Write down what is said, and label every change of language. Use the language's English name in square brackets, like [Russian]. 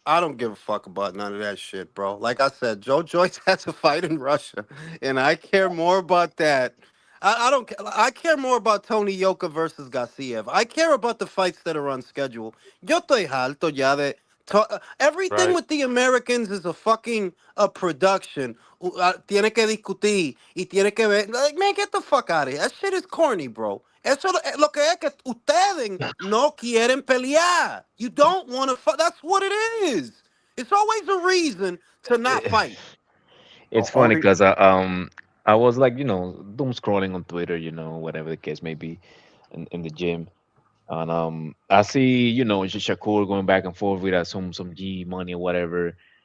[English] I don't give a fuck about none of that shit, bro. Like I said, Joe Joyce has to fight in Russia, and I care more about that. I don't. I care more about Tony Yoka versus Gassiev. I care about the fights that are on schedule. [Spanish] Yo estoy harto ya de. [English] Everything Right? with the Americans is a fucking a production. [Spanish] Tiene que discutir y tiene que ver. [English] Like, man, get the fuck out of here. That shit is corny, bro. [Spanish] Eso lo que es que ustedes no quieren pelear. [English] You don't want to fight. That's what it is. It's always a reason to not fight. it's funny Only because I was like doom scrolling on Twitter, whatever the case may be, in the gym, and I see Shakur going back and forth with some G money or whatever.